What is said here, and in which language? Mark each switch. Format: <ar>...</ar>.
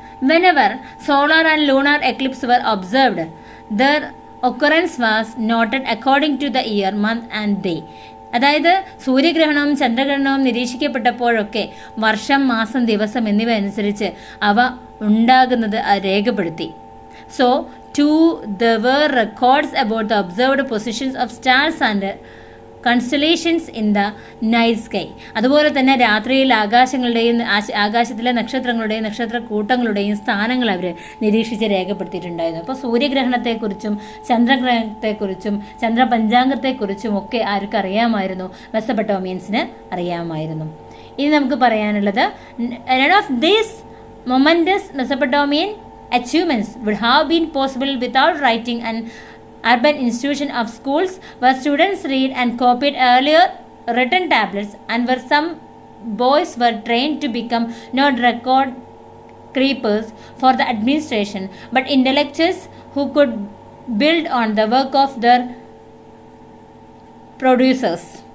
<en>Whenever solar and lunar eclipse were observed, their occurrence was noted according to the year, month and day.</en> <ml>അതായത് സൂര്യഗ്രഹണവും ചന്ദ്രഗ്രഹണവും നിരീക്ഷിക്കപ്പെട്ടപ്പോഴൊക്കെ വർഷം, മാസം, ദിവസം എന്നിവ അനുസരിച്ച് അവ ഉണ്ടാകുന്നത് രേഖപ്പെടുത്തി.</ml> <en>So too there were records about the observed positions of stars and constellations in the night sky.</en> <ml>അതുപോലെ തന്നെ രാത്രിയിൽ ആകാശത്തിലെ നക്ഷത്രങ്ങളുടെയും നക്ഷത്രക്കൂട്ടങ്ങളുടെയും സ്ഥാനങ്ങൾ അവർ നിരീക്ഷിച്ച് രേഖപ്പെടുത്തിയിട്ടുണ്ടായിരുന്നു. അപ്പോൾ സൂര്യഗ്രഹണത്തെക്കുറിച്ചും ചന്ദ്രഗ്രഹണത്തെക്കുറിച്ചും ചന്ദ്രപഞ്ചാംഗത്തെക്കുറിച്ചും ഒക്കെ ആർക്ക് അറിയാമായിരുന്നു? മെസൊപ്പൊട്ടോമിയൻസിന് അറിയാമായിരുന്നു. ഇനി നമുക്ക് പറയാനുള്ളത്,</ml> <en>none of these momentous Mesopotamian achievements would have been possible without writing and urban institution of schools where students read and copied earlier written tablets, and where some boys were trained to become not record keepers for the administration but intellectuals who could build on the work of their predecessors.</en>